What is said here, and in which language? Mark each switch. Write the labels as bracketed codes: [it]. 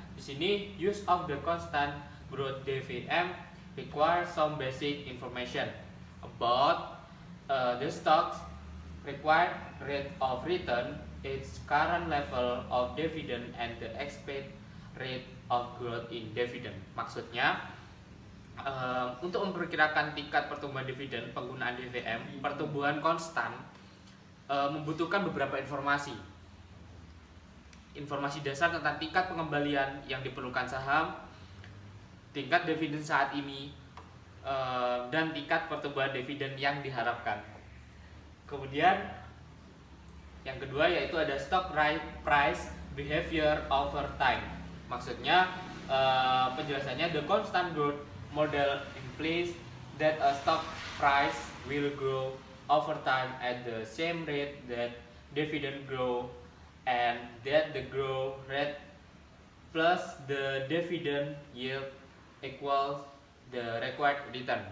[id] Di sini [en] use of the constant growth DVM requires some basic information about the stock's required rate of return, its current level of dividend, and the expected rate of growth in dividend. [id] Maksudnya, untuk memperkirakan tingkat pertumbuhan dividen, penggunaan DVM pertumbuhan konstan membutuhkan beberapa informasi dasar tentang tingkat pengembalian yang diperlukan saham, tingkat dividen saat ini, dan tingkat pertumbuhan dividen yang diharapkan. Kemudian yang kedua yaitu ada [en] stock price behavior over time. [id] Maksudnya penjelasannya, [en] the constant growth model implies that a stock price will grow over time at the same rate that dividend grow, and that the growth rate plus the dividend yield equals the required return.